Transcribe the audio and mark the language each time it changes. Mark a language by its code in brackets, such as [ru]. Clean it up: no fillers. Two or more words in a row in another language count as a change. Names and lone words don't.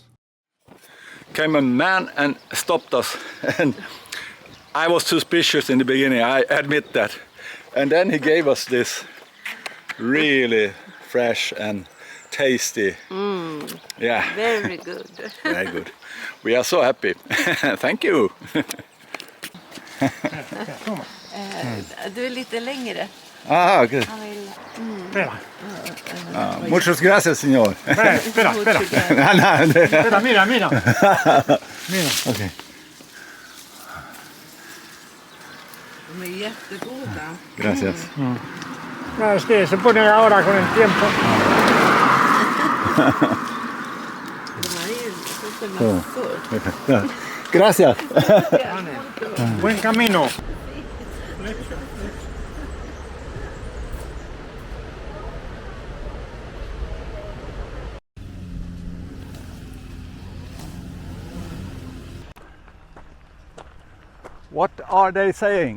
[en] Came a man and stopped us, and I was suspicious in the beginning, I admit that. And then he gave us this really fresh and tasty. Yeah. Very good. Very good. We are so happy. Thank you. [sv] Du är lite längre. [en] Ah, good. [sv] Han vill... [es] Muchas gracias, señor. Espera. Mira. Mira. Okay. [sv] De är jättegoda. [es] Gracias. No, es que se pone ahora con el tiempo. [sv] De här är ju supermassor. [es] Gracias. Buen camino. [en] What are they saying?